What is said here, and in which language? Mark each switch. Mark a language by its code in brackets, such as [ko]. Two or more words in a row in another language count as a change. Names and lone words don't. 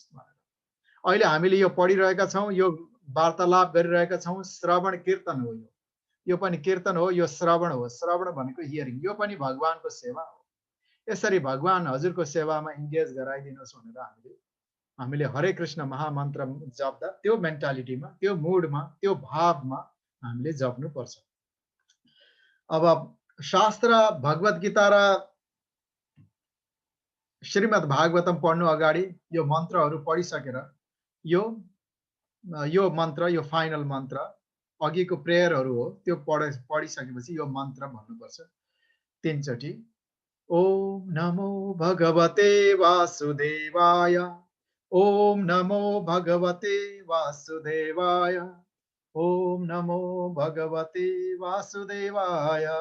[ne] अहिले हामीले यो पढिरहेका छौँ, यो वार्तालाप गरिरहेका छौँ, श्रवण कीर्तन हो। यो पनि कीर्तन हो, यो श्रवण हो। श्रवण भनेको हियरिङ, यो पनि भगवानको सेवा हो। यसरी भगवान हजुरको सेवामा इन्गेज गराइदिनुहोस् भनेर हामीले हरे कृष्ण महामन्त्र जप्दा त्यो मेन्टालिटीमा, त्यो मुडमा, त्यो भावमा हामीले जप्नुपर्छ। अब शास्त्र भगवत गीता र श्रीमद् भागवतम पढ्नु अगाडि यो मन्त्रहरू पढिसकेर यो मन्त्र, यो फाइनल मन्त्र, अघिको प्रेयरहरू हो, त्यो पढिसकेपछि यो मन्त्र भन्नुपर्छ 3 चोटि। [sa] ओम नमो भगवते वासुदेवाय, ओम नमो भगवते वासुदेवाय, ओम नमो भगवते वासुदेवाय।